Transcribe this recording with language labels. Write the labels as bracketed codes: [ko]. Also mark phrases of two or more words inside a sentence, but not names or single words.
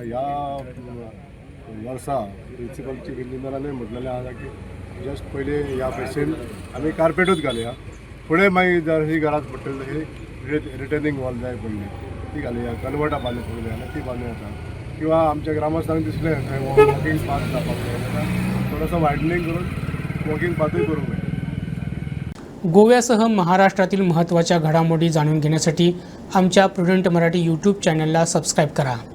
[kok] ह्या वर्सा [en] principal chief [kok] इंजिनियरानूय म्हटलेलें आसा की जस्ट पयलीं ह्या फेसीन आमी कार्पेटूच घालया, फुडें मागीर जर ही गरज पडटली ही [en] returning wall [kok] जाय पडली ती घालूया, कलवटां बांदून पडली जाल्यार ती बांदूं येता, किंवा आमच्या ग्रामस्थांक दिसलें खंय [en] walking path [kok] जावपाक जाय जाल्यार थोडंसं वायडनींग करून वॉकिंग पाथूय करूंक जाय. [mr] गोव्यासह महाराष्ट्रातील महत्त्वाच्या घडामोडी जाणून घेण्यासाठी आमच्या प्रुडंट मराठी यूट्यूब चॅनलला सबस्क्राईब करा.